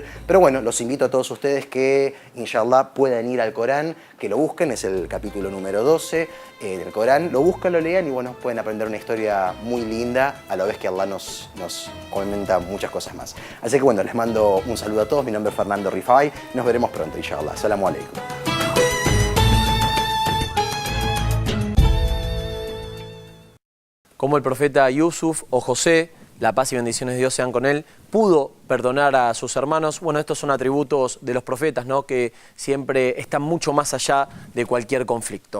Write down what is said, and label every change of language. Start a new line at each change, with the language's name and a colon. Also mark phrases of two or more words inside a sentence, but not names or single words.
Spanish: Pero bueno, los invito a todos ustedes que, inshallah, puedan ir al Corán, que lo busquen. Es el capítulo número 12 del Corán. Lo buscan, lo lean y bueno, pueden aprender una historia muy linda, a la vez que Allah nos comenta muchas cosas más. Así que bueno, les mando un saludo a todos. Mi nombre es Fernando Rifai. Nos veremos pronto,
Arabic: إن شاء الله. السلام عليكم.
Spanish: Como el profeta Yusuf o José, la paz y bendiciones de Dios sean con él, pudo perdonar a sus hermanos. Bueno, estos son atributos de los profetas, ¿no?, que siempre están mucho más allá de cualquier conflicto.